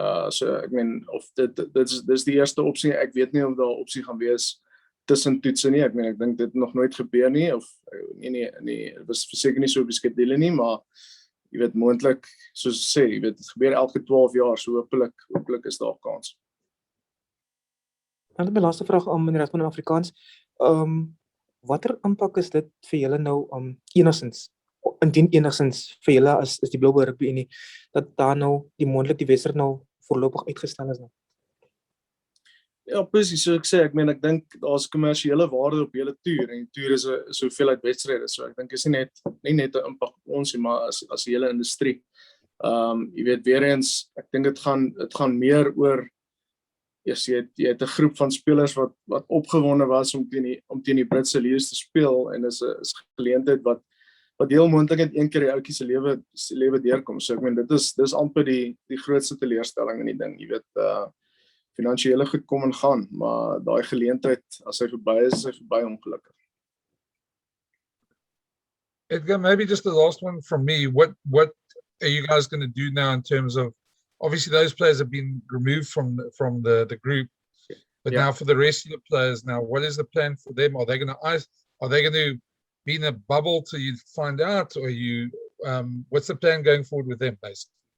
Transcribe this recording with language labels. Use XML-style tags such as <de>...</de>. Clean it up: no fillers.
<af>So ek meen of dis die eerste opsie. Ek weet nie of daar 'n opsie gaan wees tussen toetse nie. Ek meen ek dink dit nog nooit gebeur nie of nee, dit was verseker nie so op die skedule nie, maar jy weet moontlik soos sê, jy weet dit gebeur elke 12 jaar, so hopelik is daar kans. Dan my laaste vraag aan meneer Rathbone in Afrikaans. Watter impak is dit vir julle nou enigstens, indien enigstens vir julle as die Global Rugby Unie dat daar nou die moontlik die wedstryd nou voorlopig uitgestel is nou? Ja, presies, so ek sê, ek meen ek dink daar's kommersiële waarde op hele toer en die toer is 'n hoeveelheid wedstryde, so ek dink is nie net 'n impak op ons nie, maar as die hele industrie. Jy weet weer eens, ek dink dit gaan meer oor jy het 'n groep van spelers wat opgewonde was om teen die Britse Lions te speel en is 'n geleentheid wat heel moontlik net een keer die ouetjie se lewe deurkom. So ek meen dis amper die grootste teleurstelling in die ding, jy weet, finansiële goed kom en gaan, maar daai geleentheid as hy verby is hy verby ongelukkig.</af> <en>Edgar, maybe just the last one from me. What are you guys going to do now in terms of, obviously those players have been removed from the group, but now for the rest of the players now, what is the plan for them? Are they going to be in a bubble till you find out, or what's the plan going forward with them basically?</en>